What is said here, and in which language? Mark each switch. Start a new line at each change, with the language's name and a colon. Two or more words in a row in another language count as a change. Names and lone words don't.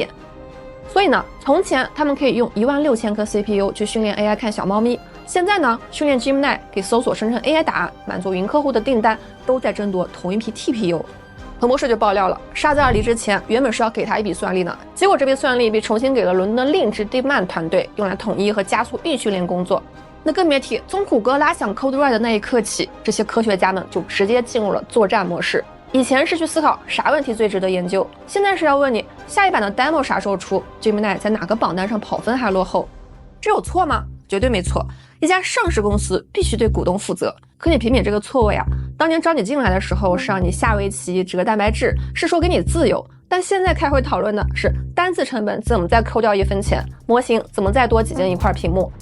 Chinese: 所以呢，從前他們可以用16000顆 CPU 去訓練 AI 看小貓咪，現在呢，訓練 Gemini 給搜索生成 AI 答案，滿足雲客戶的訂單，都在爭奪同一批 TPU。彭博社就爆料了，沙澤爾離職前原本是要給他一筆算力呢，結果這筆算力被重新給了倫敦另一支 DeepMind 團隊，用來統一和加速預訓練工作。那更別提，從谷歌拉響
English: Code Red
Chinese: 的那一刻起，這些科學家們就直接進入了作戰模式。以前是去思考啥問題最值得研究，現在是要問你下一版的 demo 啥時候出 ，Gemini 在哪個榜單上跑分還落後？這有錯嗎？絕對沒錯。一家上市公司必須對股東負責。可你品品這個錯誤呀，當年招你進來的時候是讓你下圍棋、折蛋白質，是說給你自由，但現在開會討論的是單次成本怎麼再扣掉1分錢，模型怎麼再多擠進一塊屏幕。